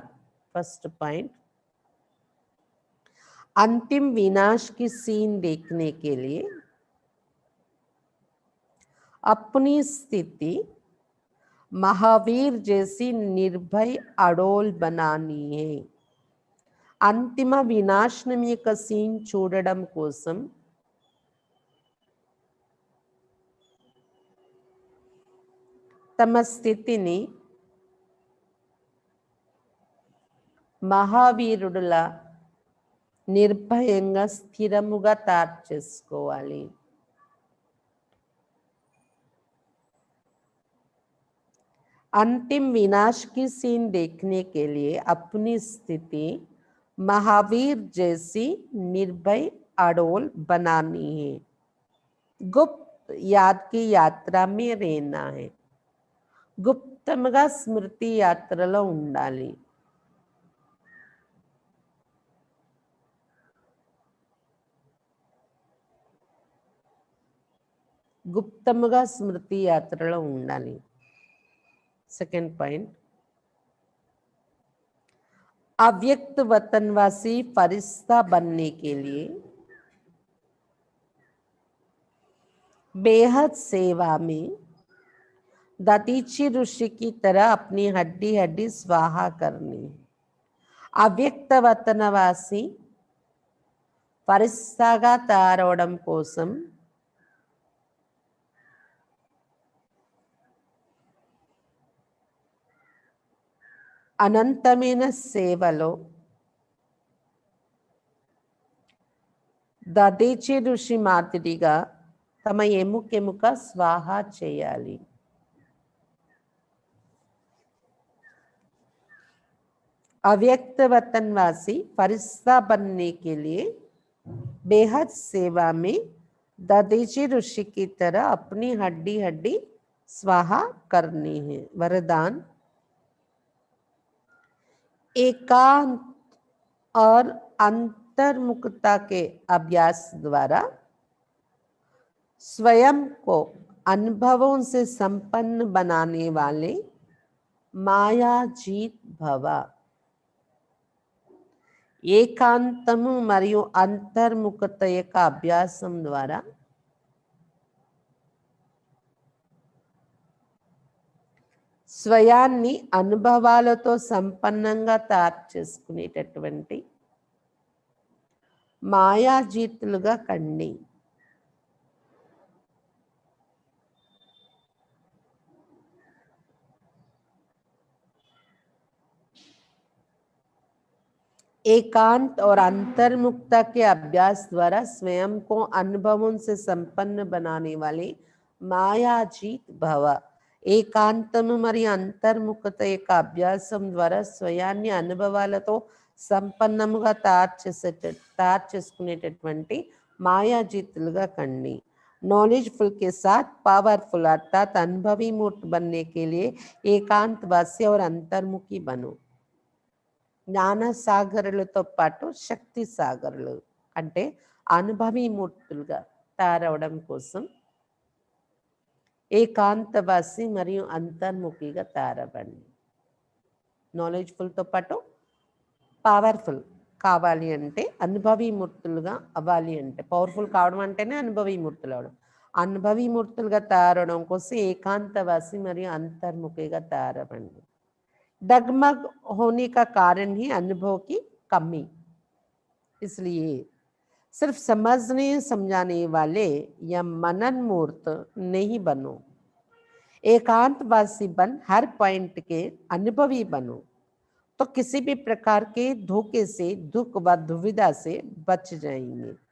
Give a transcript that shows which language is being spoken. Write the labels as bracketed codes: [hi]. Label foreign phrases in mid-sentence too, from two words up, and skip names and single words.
[en] first point, [hi] अंतिम विनाश की सीन देखने के लिए अपनी स्थिति महावीर जैसी निर्भय अडोल बनानी है. [te] అంతిమ వినాశనం యొక్క సీన్ చూడడం కోసం తమ స్థితిని మహావీరుడులా నిర్భయంగా స్థిరముగా తయారు చేసుకోవాలి. [hi] अंतिम विनाश की सीन देखने के लिए अपनी स्थिति महावीर जैसी निर्भय अडोल बनानी है. गुप्त याद की यात्रा में रहना है. [te] గుప్తంగా స్మృతి యాత్రలో ఉండాలి. గుప్తముగా స్మృతి యాత్రలో ఉండాలి. [en] second point, [hi] अव्यक्त वतनवासी फरिश्ता बनने के लिए बेहद सेवा में दतीची ऋषि की तरह अपनी हड्डी हड्डी स्वाहा करनी. [te] అవ్యక్త వతనవాసి ఫరిస్తాగా తయారవడం కోసం అనంతమైన సేవలో దదీచి ఋషి మాదిరిగా తమ ఎముకెముక స్వాహా చేయాలి. [hi] अव्यक्त वतनवासी फरिश्ता बनने के लिए बेहद सेवा में ददीची ऋषि की तरह अपनी हड्डी हड्डी स्वाहा करनी है. वरदान, एकांत और अंतर्मुखता के अभ्यास द्वारा स्वयं को अनुभवों से संपन्न बनाने वाले मायाजीत भव. [te] ఏకాంతము మరియు అంతర్ముఖత యొక్క అభ్యాసం ద్వారా స్వయాన్ని అనుభవాలతో సంపన్నంగా తయారు చేసుకునేటటువంటి మాయాజీతులుగా కండి. [hi] एकांत और अंतर्मुक्ता के अभ्यास द्वारा स्वयं को अनुभवों से संपन्न बनाने वाले मायाजीत भव. [te] ఏకాంతము మరియు అంతర్ముఖత యొక్క అభ్యాసం ద్వారా స్వయాన్ని అనుభవాలతో సంపన్నముగా తయారు చేసుకునేటటువంటి మాయాజీతులుగా కండి. [hi] नॉलेजफुल के साथ पावरफुल अर्थात अनुभवी मूर्त बनने के लिए एकांतवासी और अंतर्मुखी बनो. [te] జ్ఞాన సాగరులతో పాటు శక్తి సాగరులు అంటే అనుభవీ మూర్తులుగా తయారవడం కోసం ఏకాంతవాసి మరియు అంతర్ముఖిగా తయారవ్వండి. నాలెడ్జ్ఫుల్తో పాటు పవర్ఫుల్ కావాలి అంటే అనుభవీ మూర్తులుగా అవ్వాలి అంటే పవర్ఫుల్ కావడం అంటేనే అనుభవీ మూర్తులు అవడం. అనుభవీ మూర్తులుగా తయారవడం కోసం ఏకాంతవాసి మరియు అంతర్ముఖిగా తయారవ్వండి. [hi] डगमग होने का कारण ही अनुभव की कमी. इसलिए सिर्फ समझने समझाने वाले या मनन मूर्त नहीं बनो. एकांतवासी बन हर पॉइंट के अनुभवी बनो तो किसी भी प्रकार के धोखे से दुख व दुविधा से बच जाएंगे.